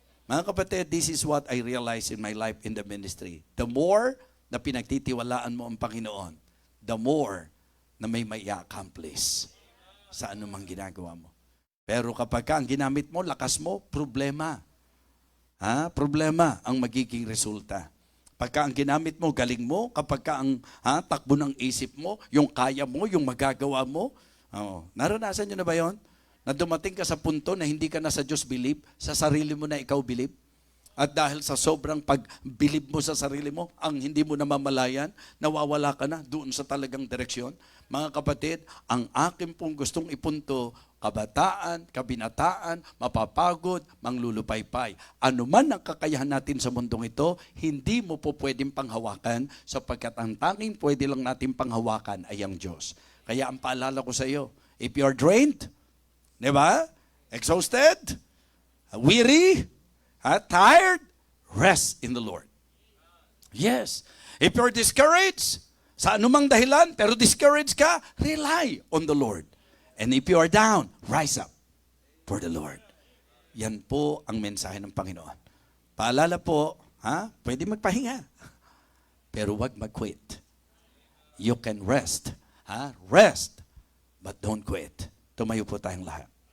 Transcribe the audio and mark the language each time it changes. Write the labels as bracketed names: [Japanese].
[Filipino] Mga kapatid, [English] this is what I realized in my life in the ministry. The more [Filipino] na pinagtitiwalaan mo ang Panginoon, the more na may accomplish sa anumang ginagawa mo. Pero kapag ang ginamit mo, lakas mo, problema. Problema ang magiging resulta. Pagka ang ginamit mo, galing mo, kapag ang takbo ng isip mo, yung kaya mo, yung magagawa mo, naranasan nyo na ba yon? Na dumating ka sa punto na hindi ka na sa Diyos believe, sa sarili mo na ikaw believe. At dahil sa sobrang pag-believe mo sa sarili mo, ang hindi mo namamalayan, nawawala ka na doon sa talagang direksyon. Mga kapatid, ang akin pong gustong ipunto, kabataan, kabinataan, mapapagod, manglulupaypay. Ano man ang kakayahan natin sa mundong ito, hindi mo po pwedeng panghawakan sapagkat ang tanging pwede lang natin panghawakan ay ang Diyos. Kaya ang paalala ko sa iyo, [English] if you are drained, [Filipino] di ba? [English] Exhausted, weary, tired, rest in the Lord. Yes. If you're discouraged, [Filipino] sa anumang dahilan, [English] pero discouraged ka, rely on the Lord. And if you are down, rise up for the Lord. [Filipino] Yan po ang mensahe ng Panginoon. Paalala po, pwede magpahinga. Pero wag mag-quit. [English] You can rest. Rest, but don't quit. [Filipino] Tumayo po tayong lahat.